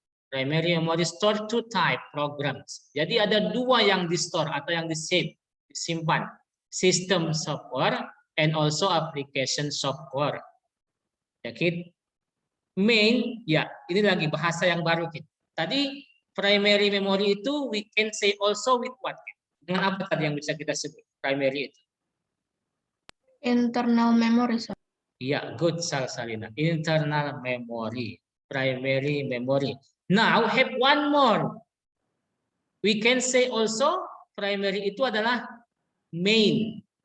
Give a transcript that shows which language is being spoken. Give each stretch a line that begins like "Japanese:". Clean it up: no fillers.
English: Primary memory store two type programs.
Indonesian: Jadi ada dua yang di store atau yang di save, disimpan.
English: System software and also application software. Ya, Kit.
Indonesian: Main, ya, ini lagi bahasa yang baru, Kit. Tadi primary memory itu
English: we can say also with what?
Indonesian: Dengan apa tadi yang bisa kita sebut primary itu?
English: Internal memory, Sir. Iya, good Salsalina. Internal memory, primary memory. Now have one more. We can say also primary
Indonesian: itu adalah
English: main.